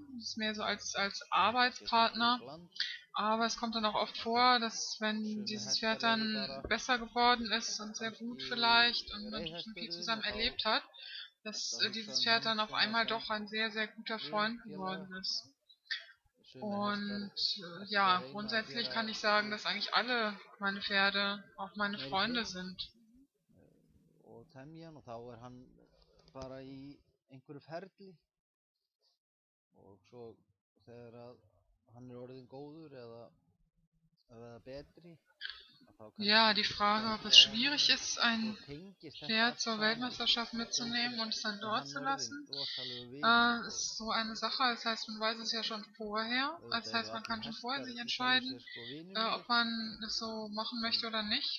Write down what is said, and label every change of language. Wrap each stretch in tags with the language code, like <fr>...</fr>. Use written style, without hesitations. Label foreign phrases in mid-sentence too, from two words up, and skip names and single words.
<de>Das ist mehr so als Arbeitspartner. Aber es kommt dann auch oft vor, dass wenn dieses Pferd dann besser geworden ist und sehr gut vielleicht und man schon viel zusammen erlebt hat, dass dieses Pferd dann auf einmal doch ein sehr, sehr guter Freund geworden ist. Und ja, grundsätzlich kann ich sagen, dass eigentlich alle meine Pferde auch meine Freunde sind.</de> <is>Og temja hann og þá hann bara í einhverju ferli og svo þegar að hann orðinn góður eða betri.</is> <de>Ja, die Frage, ob es schwierig ist, ein Pferd zur Weltmeisterschaft mitzunehmen und es dann dort zu lassen, ist so eine Sache. Das heißt, man weiß es ja schon vorher. Das heißt, man kann schon vorher sich entscheiden, ob man es so machen möchte oder nicht.</de>